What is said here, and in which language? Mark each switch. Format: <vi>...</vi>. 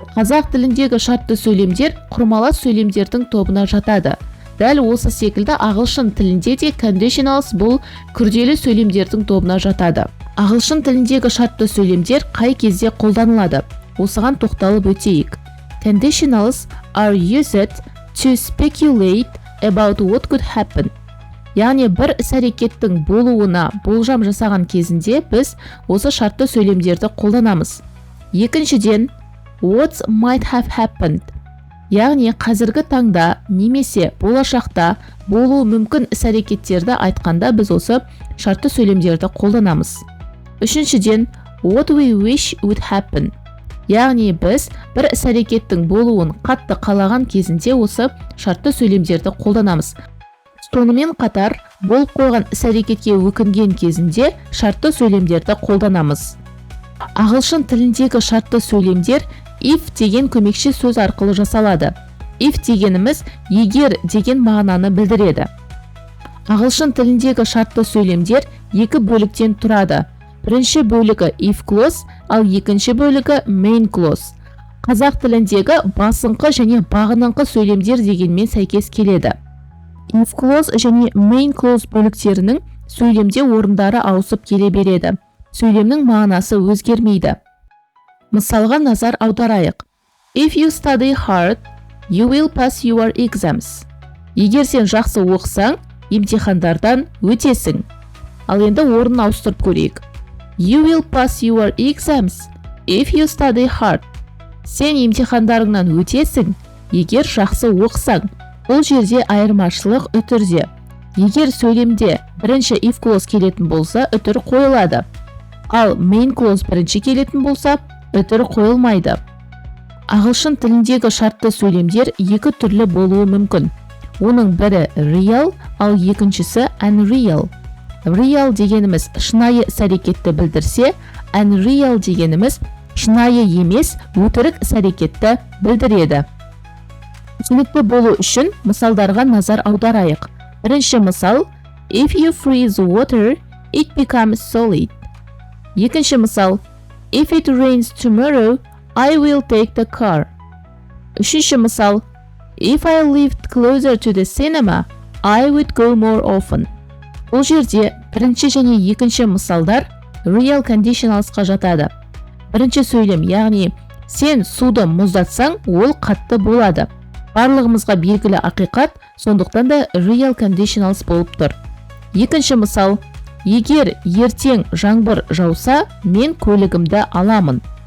<kk>Қазақ тіліндегі шартты сөйлемдер құрмалас сөйлемдердің тобына жатады. Дәл осы секілді ағылшын тілінде де conditionals бұл күрделі сөйлемдердің тобына жатады. Ағылшын тіліндегі шартты сөйлемдер қай кезде қолданылады? Осыған тоқталып өтейік.</kk> <en>Conditionals are used to speculate about what could happen.</en> <kk>Яғни бір іс-әрекеттің болуына болжам жасаған кезінде біз осы шартты сөйлемдерді қолданамыз. Екіншіден,</kk> <en>what might have happened.</en> <kk>Яғни қазіргі таңда немесе болашақта болуы мүмкін іс-әрекеттерді айтқанда біз осы шартты сөйлемдерді қолданамыз. Үшіншіден,</kk> <en>what we wish would happen.</en> <kk>Яғни біз бір іс-әрекеттің болуын қатты қалаған кезінде осы шартты сөйлемдерді қолданамыз. Сонымен қатар, болып қойған іс-әрекетке өкінген кезінде шартты сөйлемдерді қолданамыз. Ағылшын тіліндегі шартты сөйлемдер if деген көмекші сөз арқылы жасалады. If дегеніміз егер деген мағынаны білдіреді. Ағылшын тіліндегі шартты сөйлемдер екі бөліктен тұрады. Бірінші бөлігі if clause, ал екінші бөлігі main clause. Қазақ тіліндегі басыңқы және бағыныңқы сөйлемдер дегенмен сәйкес келеді. If clause және main clause бөліктерінің сөйлемде орындары ауысып келе береді. Сөйлемнің мағынасы өзгермейді. Мысалға назар аударайық.</kk> <en>If you study hard, you will pass your exams.</en> <kk>Егер сен жақсы оқысаң, емтихандардан өтесің. Ал енді орнын ауыстырып көрейік.</kk> <en>You will pass your exams if you study hard.</en> <kk>Сен емтихандарыңнан өтесің, егер жақсы оқысаң. Бұл жерде айырмашылық үтірде. Егер сөйлемде бірінші if clause келетін болса, үтір қойылады. Ал main clause бірінші келетін болса, үтір қойылмайды. Ағылшын тіліндегі шартты сөйлемдер екі түрлі болуы мүмкін. Оның бірі real, ал екіншісі unreal. Real дегеніміз шынайы іс-әрекетті білдірсе, unreal дегеніміз шынайы емес, өтірік іс-әрекетті білдіреді. Түсінікті болу үшін мысалдарға назар аударайық. Бірінші мысал,</kk> <en>if you freeze water, it becomes solid.</en> <kk>Екінші мысал,</kk> <en>if it rains tomorrow, I will take the car.</en> <kk>Үшінші мысал,</kk> <en>if I lived closer to the cinema, I would go more often.</en> <kk>Бұл жерде бірінші және екінші мысалдар real conditionalsқа жатады. Бірінші сөйлем, яғни сен суды мұздатсаң, ол қатты болады. Барлығымызға белгілі ақиқат, сондықтан да real conditionals болып тұр. Екінші мысал, егер ертең жаңбыр жауса, мен көлігімді аламын.</kk>